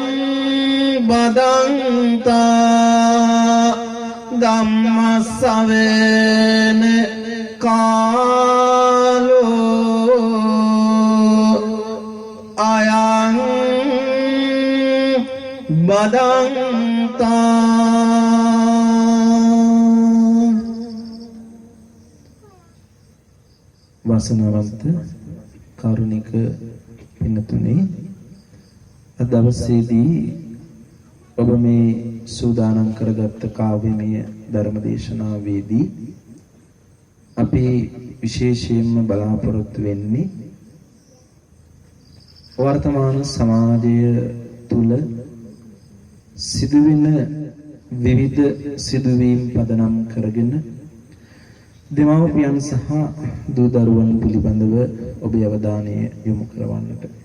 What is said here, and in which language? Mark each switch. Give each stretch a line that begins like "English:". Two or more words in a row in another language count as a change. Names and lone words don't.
Pali: बदन्ता धम्म सवन कालो अयं बदन्ता वासनावंत कारुणिक
Sinhala: පින්තුනේ අද දවසේදී ඔබ මේ සූදානම් කරගත්ත කාව්‍යමය ධර්ම දේශනාවේදී අපි විශේෂයෙන්ම බලාපොරොත්තු වෙන්නේ වර්තමාන සමාජය තුල සිදුවෙන විවිධ සිදුවීම් පදනම් කරගෙන දෙමාපියන් සහ දූ දරුවන් පිළිබඳව ඔබේ අවධානය යොමු කරවන්නට.